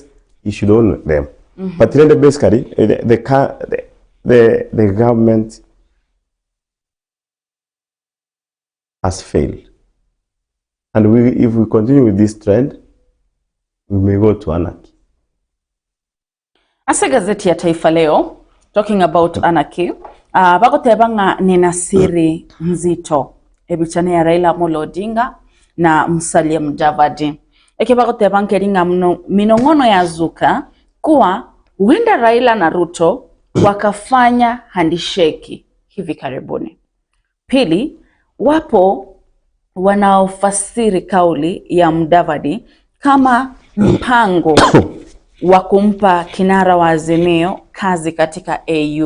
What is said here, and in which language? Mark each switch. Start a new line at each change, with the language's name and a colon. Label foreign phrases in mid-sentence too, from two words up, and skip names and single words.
English: You should own them. But then basically, the government has failed. And if we continue with this trend, we may go to anarchy.
Swahili: Asa gazeti ya Taifa Leo,
English: talking about anarchy,
Gusii: bako tebanga nina
Swahili: siri nzito ebichane ya Raila Amolo Odinga na Musalia Mudavadi.
Gusii: Eke bako tebanga
Swahili: keringa minongono ya zuka kuwa huenda Raila na Ruto wakafanya handisheki hivi karibuni. Pili, wapo wanaofasiri kauli ya Mudavadi kama mpango wa kumpa kinara wa Azimio kazi katika AU.